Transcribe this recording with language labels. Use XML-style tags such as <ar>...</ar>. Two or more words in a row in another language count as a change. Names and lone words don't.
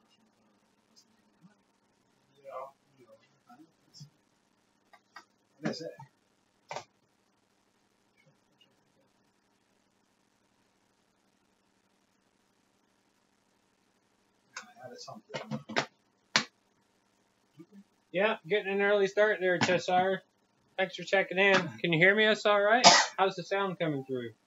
<no>Ja. Det ser jeg. Ja, det er sant.</no> <en>Yeah, getting an early start there, Cheshire. Thanks for checking in. Can you hear me us all right? How's the sound coming through?</en>